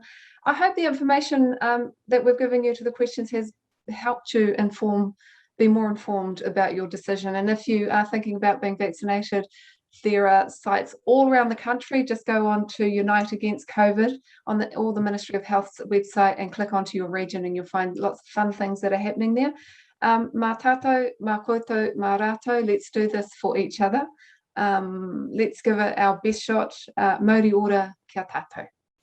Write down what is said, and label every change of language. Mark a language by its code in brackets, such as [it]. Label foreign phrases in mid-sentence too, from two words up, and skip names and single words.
[en] I hope the information that we've given you to the questions has helped you be more informed about your decision. And if you are thinking about being vaccinated, there are sites all around the country. Just go on to Unite Against COVID on all the Ministry of Health's website and click onto your region, and you'll find lots of fun things that are happening there. [mi] Mā tātou, mā koutou, mā rātou, [en] let's do this for each other. Let's give it our best shot. [mi] Mauri ora, kia tātou.